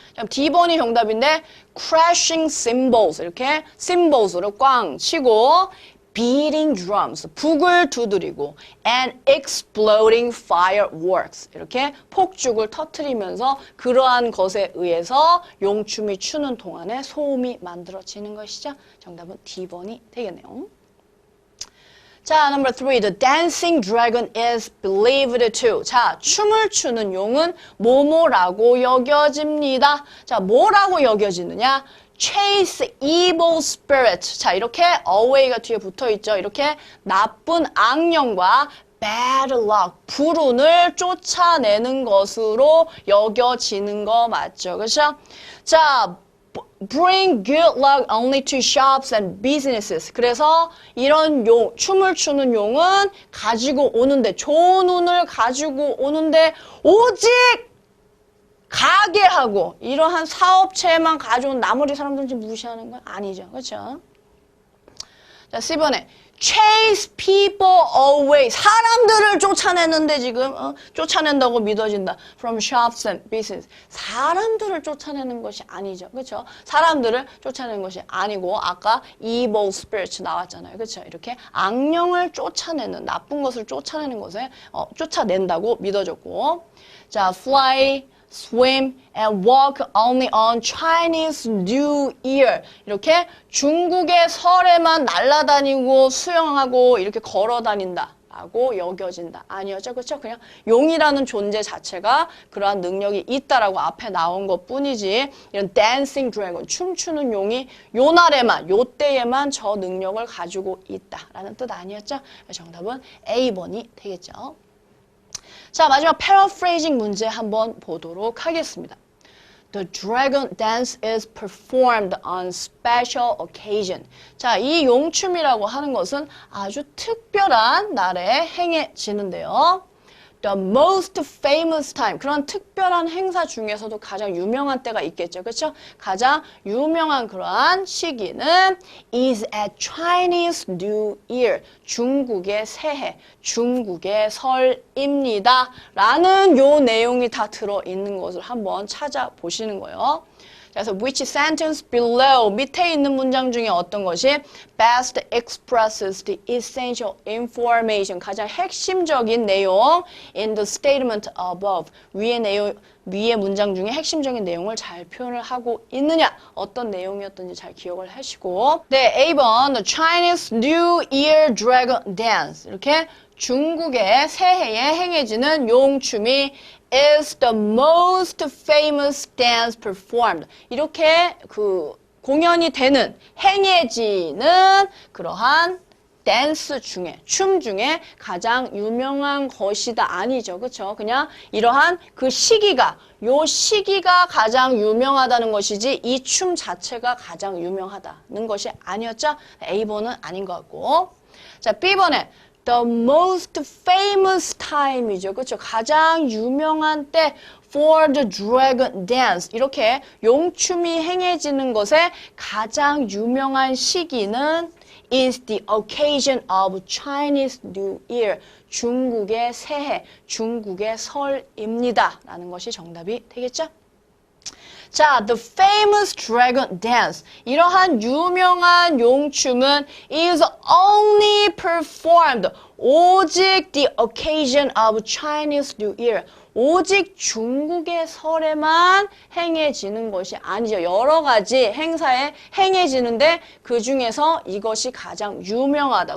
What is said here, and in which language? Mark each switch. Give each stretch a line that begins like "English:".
Korean: D번이 정답인데
English: crashing cymbals
Korean: 이렇게 cymbals를 꽝 치고
English: beating drums
Korean: 북을 두드리고
English: and exploding fireworks
Korean: 이렇게 폭죽을 터트리면서 그러한 것에 의해서 용춤이 추는 동안에 소음이 만들어지는 것이죠. 정답은 D번이 되겠네요.
English: 자, number 3. The dancing dragon is believed to.
Korean: 자, 춤을 추는 용은 뭐뭐라고 여겨집니다. 자, 뭐라고 여겨지느냐?
English: Chase evil spirit.
Korean: 자, 이렇게 away가 뒤에 붙어 있죠. 이렇게 나쁜 악령과
English: bad luck,
Korean: 불운을 쫓아내는 것으로 여겨지는 거 맞죠? 그렇죠?
English: 자, bring good luck only to shops and businesses.
Korean: 그래서 이런 용, 춤을 추는 용은 가지고 오는데, 좋은 운을 가지고 오는데 오직 가게하고 이러한 사업체만 가져온 나머지 사람들은 지금 무시하는 건 아니죠. 그렇죠? 자, C번에
English: chase people away.
Korean: 사람들을 쫓아내는데 지금 쫓아낸다고 믿어진다.
English: From shops and business.
Korean: 사람들을 쫓아내는 것이 아니죠. 그렇죠? 사람들을 쫓아내는 것이 아니고 아까
English: evil spirits
Korean: 나왔잖아요. 그렇죠? 이렇게 악령을 쫓아내는 나쁜 것을 쫓아내는 것에 쫓아낸다고 믿어졌고.
English: 자, fly swim and walk only on Chinese New Year.
Korean: 이렇게 중국의 설에만 날아다니고 수영하고 이렇게 걸어 다닌다 라고 여겨진다. 아니었죠. 그렇죠? 그냥 용이라는 존재 자체가 그러한 능력이 있다라고 앞에 나온 것 뿐이지 이런
English: dancing dragon,
Korean: 춤추는 용이 요 날에만, 요 때에만 저 능력을 가지고 있다라는 뜻 아니었죠? 정답은 A번이 되겠죠. 자, 마지막 paraphrasing 문제 한번 보도록 하겠습니다.
English: The dragon dance is performed on special occasion.
Korean: 자, 이 용춤이라고 하는 것은 아주 특별한 날에 행해지는데요.
English: The most famous time.
Korean: 그런 특별한 행사 중에서도 가장 유명한 때가 있겠죠. 그렇죠? 가장 유명한 그러한 시기는
English: is at Chinese New Year.
Korean: 중국의 새해, 중국의 설입니다. 라는 요 내용이 다 들어있는 것을 한번 찾아보시는 거예요. 그래서
English: which sentence below
Korean: 밑에 있는 문장 중에 어떤 것이
English: best expresses the essential information
Korean: 가장 핵심적인 내용
English: in the statement above
Korean: 위의 문장 중에 핵심적인 내용을 잘 표현을 하고 있느냐 어떤 내용이었던지 잘 기억을 하시고 네 A번
English: the Chinese New Year Dragon Dance
Korean: 이렇게 중국의 새해에 행해지는 용춤이
English: is the most famous dance performed.
Korean: 이렇게 그 공연이 되는, 행해지는 그러한 댄스 중에, 춤 중에 가장 유명한 것이다. 아니죠. 그렇죠? 그냥 이러한 그 시기가, 요 시기가 가장 유명하다는 것이지 이 춤 자체가 가장 유명하다는 것이 아니었죠? A번은 아닌 것 같고. 자, B번에
English: The most famous time이죠.
Korean: 그렇죠? 가장 유명한 때
English: for the dragon dance.
Korean: 이렇게 용춤이 행해지는 것의 가장 유명한 시기는
English: is the occasion of Chinese New Year.
Korean: 중국의 새해, 중국의 설입니다. 라는 것이 정답이 되겠죠?
English: 자, the famous dragon dance.
Korean: 이러한 유명한 용춤은
English: is only performed.
Korean: 오직
English: the occasion of Chinese New Year.
Korean: 오직 중국의 설에만 행해지는 것이 아니죠. 여러 가지 행사에 행해지는데 그 중에서 이것이 가장 유명하다.